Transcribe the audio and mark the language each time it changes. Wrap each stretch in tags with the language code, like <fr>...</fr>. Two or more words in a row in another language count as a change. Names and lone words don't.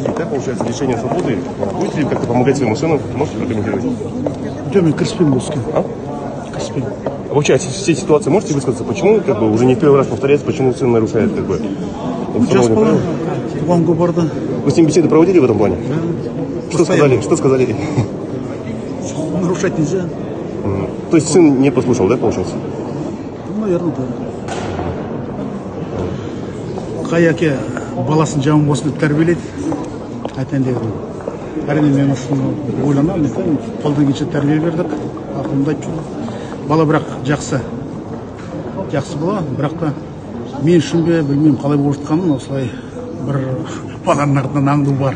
<ru>получается, лишение свободы. Будете ли как-то помогать своему сыну? Можете прокомментировать?</ru> <kk>Мен кіріспеймін бұл іске. Кіріспеймін.</kk> <ru>Вообще, все ситуации можете высказаться? Почему, как бы, уже не в первый раз повторяется, почему сын нарушает, как бы?</ru> <kk>Жас бала, туғанға барды.</kk> <ru>Вы с ним беседы проводили в этом плане? Что сказали? Что сказали? Нарушать нельзя. То есть сын не послушал, да, получается? Наверное, да.</ru> <kk>Қай әке баласын жаман болсын деп тәрбиелейді. Айтайын деген. Әрине мен осыны ойланамын, қолдан келгенше тәрбие бердік. Ақылымды айтып жүрдім. Бала бірақ жақсы бала, бірақ та мен үшін бе білмеймін қалай болып жатқанын, осылай бір баланың артынан аңду бар.</kk>